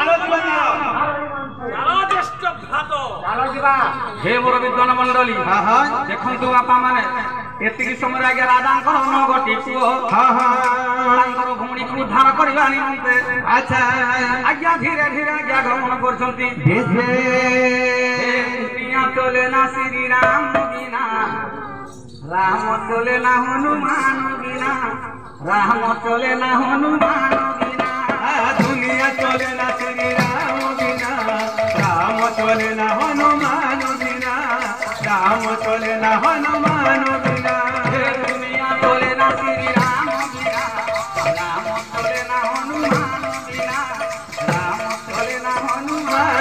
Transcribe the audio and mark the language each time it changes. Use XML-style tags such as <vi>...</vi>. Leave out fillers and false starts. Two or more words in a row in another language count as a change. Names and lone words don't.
<or>ହେ ମୋର ବିଦ୍ୱାନ ମଣ୍ଡଳୀ ଦେଖନ୍ତୁ ବାପା ମାନେ ଏତିକି ସମୟରେ ଆଜ୍ଞା ରାଜାଙ୍କର 9ଟି ପୁଅ ତାଙ୍କର ଭଉଣୀକୁ ଉଦ୍ଧାର କରିବା ନିମନ୍ତେ ଆଜ୍ଞା ଧୀରେ ଧୀରେ ଆଜ୍ଞା ଗମନ କରୁଛନ୍ତି</or> <hi>दुनिया चले ना श्रीराम बिना राम चले ना हनुमान बिना राम चले ना हनुमान बिना दुनिया चले ना श्री राम बिना राम चले ना हनुमान बिना राम चले ना हनुमान बिना दुनिया चले ना श्री राम बिना राम चले ना हनुमान बिना राम चले ना हनुमान</hi>